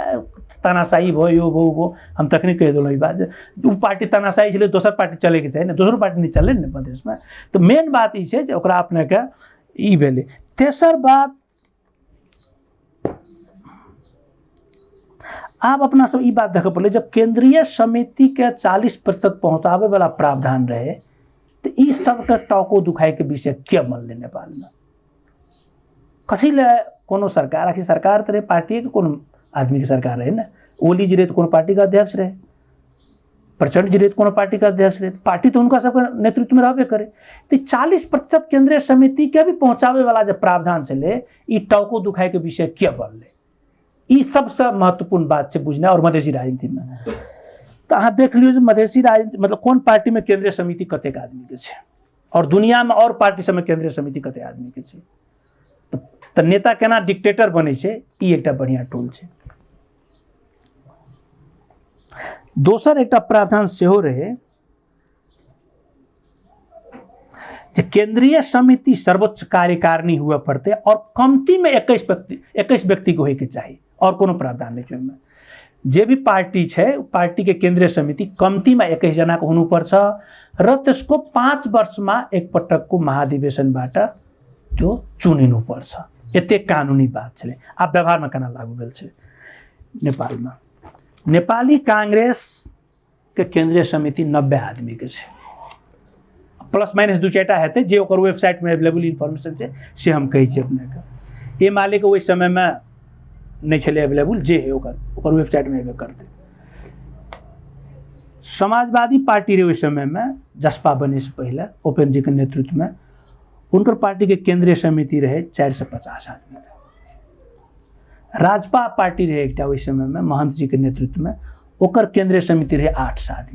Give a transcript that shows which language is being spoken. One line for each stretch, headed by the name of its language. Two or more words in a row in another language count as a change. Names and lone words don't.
Nepali: तानाशाही भो यो भो
Maithili: हम तखनी कह देलहुँ ई बात। उ पार्टी तानाशाही छलै, दोसर पार्टी चले के चाही ने, दोसर पार्टी नहीं चले ने प्रदेश में। तो मेन बात ई छै जे ओकरा अपने के ई भेलै। तेसर बात, आब अपना सब ई बात देखे पड़लै, जब केंद्रीय समिति के 40% पहुंचावे वाला प्रावधान रहे तो ई सबके टाको दुखाई के विषय क्या बनलै नेपाल में? कथी ले कोनो सरकार, आखिर सरकार तो रहे पार्टी के कोनो आदमी के सरकार रहे ना। ओली जी रहे तो कोनो पार्टी का अध्यक्ष रहे, प्रचंड जी रहे तो कोनो पार्टी का अध्यक्ष रहे, पार्टी तो उनका सबके नेतृत्व में रहबे करे। तो 40% केंद्रीय समिति के भी पहुंचावे वाला जब प्रावधान चले, ई टाको दुखाई के विषय क्या बनलै? ई सबसे महत्वपूर्ण बात है बुझना। और मधेसी राजनीति में तो अहाँ देख लियो जे मधेसी राजनीति मतलब कोन पार्टी में केंद्रीय समिति कतेक आदमी के छै, और दुनिया में और पार्टी सब में केंद्रीय समिति कतेक आदमी के छै। तो नेता केना डिक्टेटर बने छै, ई एकटा बढ़िया टूल छै। दोसर एकटा प्रावधान सेहो रहे जे केंद्रीय समिति सर्वोच्च कार्यकारिणी हुआ पड़ते और कमती में 21 व्यक्ति को होय के चाहिए, और कोनो प्रावधान नहीं छै। जे भी पार्टी छै, पार्टी के केंद्रीय समिति कमती में
Nepali: 21 जना को हुनु पर्छ र त्यसको 5 वर्ष में एक पटक को महाधिवेशनबाट त्यो चुनिनु पर्छ।
Maithili: एते कानूनी बात छले। अब व्यवहार में केना लागू भेल छै नेपाल में? नेपाली कांग्रेस के केंद्रीय समिति 90 आदमी के छै, प्लस माइनस 2-4टा हेतै जे ओकर वेबसाइट में
English: available information
Maithili: छै से हम कहै छी अपने के। ए माले के ओहि समय में नहीं छले अवेलेबल, जे है ओकर वेबसाइट में एबे करते। समाजवादी पार्टी रहे उस समय में, जसपा बने से पहले ओपेन जी के नेतृत्व में, उनकर पार्टी के केंद्रीय समिति रहे 450 आदमी। राजपा पार्टी रहे एकटा उस समय में महंत जी के नेतृत्व में, ओकर केंद्रीय समिति रहे 800 आदमी।